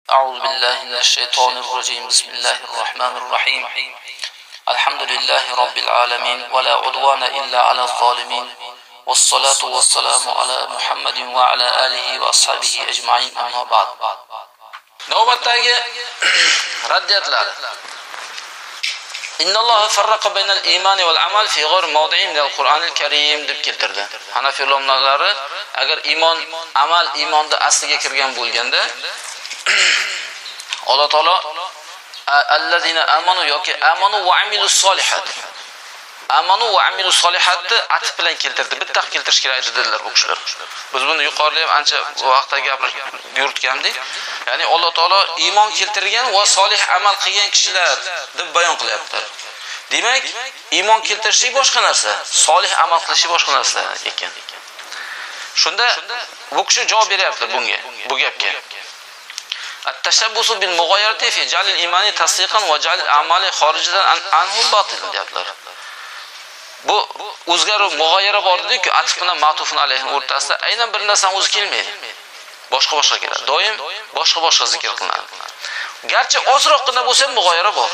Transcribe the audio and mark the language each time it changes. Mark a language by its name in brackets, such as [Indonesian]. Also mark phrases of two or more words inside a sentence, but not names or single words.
[Arabic] أعوذ بالله من الشيطان الرجيم. بسم الله الرحمن الرحيم. الحمد لله رب العالمين ولا عدوان إلا على الظالمين والصلاة والسلام على محمد وعلى آله وأصحابه أجمعين. أما بعد. [Uzbek] navbatdagi raddiyatlar. [Arabic] إن الله فرق بين الإيمان والعمل في غير موضع من القرآن الكريم [Uzbek] deb keltirdi. Hanafiy ulamolari agar iymonda asliga kirgan bo'lganda Alloh taolo [Arabic] الذين آمنوا [Uzbek] yoki [Arabic] آمنوا وعملوا الصالحات. آمنوا وعملوا الصالحات [Uzbek] atf bilan keltirdi. Bitta keltirish kerak dedilar bu kishilar. Biz buni yuqorida ham ancha vaqtda gapirib yuritgandik. Ya'ni Alloh taolo iymon keltirgan va solih amal qilgan kishilar deb bayon qilyapti. Demak, iymon keltirish boshqa narsa, solih amal qilish boshqa narsa ekan. Shunda bu kishi javob beryapti bu gapga. [Arabic] التشبث بالمغايرة في جعل الإيمان تصديقا وجعل العمل خارجا عنه باطل deyaptilar. [Uzbek] Bu o'zgaruv mughayira bor dedi-ku, atf bilan [Arabic] معطوف عليه [Uzbek] o'rtasida aynan bir narsani o'zi kelmaydi. Boshqa keladi. Doim boshqa zikr qilinadi. Garchi ozroqgina bo'lsa ham mughayira bor.